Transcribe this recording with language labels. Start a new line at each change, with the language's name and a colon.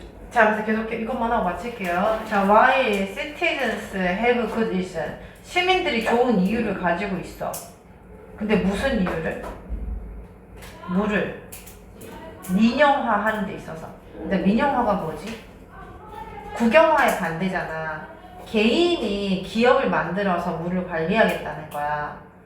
Korean: 자, 그래서 계속 이것만 하고 마칠게요.
English: 자, why citizens have good reason.
Korean: 시민들이 좋은 이유를 가지고 있어. 근데 무슨 이유를? 물을 민영화하는 데 있어서. 근데 민영화가 뭐지? 국영화에 반대잖아. 개인이 기업을 만들어서 물을 관리하겠다는 거야.